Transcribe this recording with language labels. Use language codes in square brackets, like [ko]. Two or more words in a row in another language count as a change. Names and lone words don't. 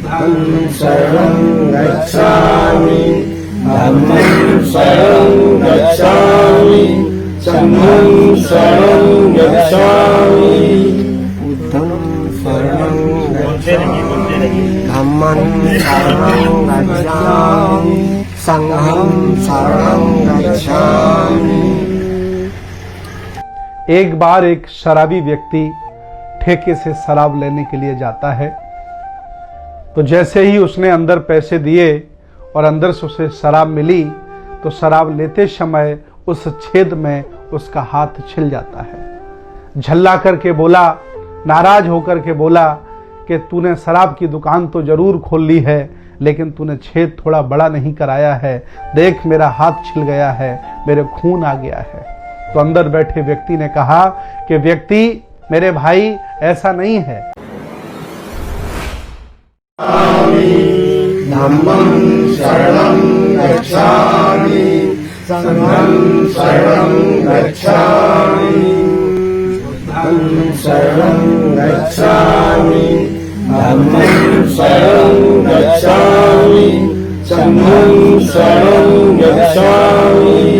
[pi] बुद्धं शरणं गच्छामि, धम्मं शरणं गच्छामि, संघं शरणं गच्छामि। बुद्धं शरणं गच्छामि, धम्मं शरणं गच्छामि, संघं शरणं गच्छामि। [hi] एक बार एक शराबी व्यक्ति ठेके से शराब लेने के लिए जाता है। तो जैसे ही उसने अंदर पैसे दिए और अंदर से उसे शराब मिली, तो शराब लेते समय उस छेद में उसका हाथ छिल जाता है। झल्ला करके बोला, नाराज होकर के बोला कि तूने शराब की दुकान तो जरूर खोल ली है, लेकिन तूने छेद थोड़ा बड़ा नहीं कराया है। देख मेरा हाथ छिल गया है, मेरे खून आ गया है। तो अंदर बैठे व्यक्ति ने कहा कि व्यक्ति मेरे भाई ऐसा नहीं है। [pi] धम्मं शरणं गच्छामि, संघं शरणं गच्छामि, बुद्धं शरणं गच्छामि, धम्मं शरणं गच्छामि, संघं शरणं गच्छामि।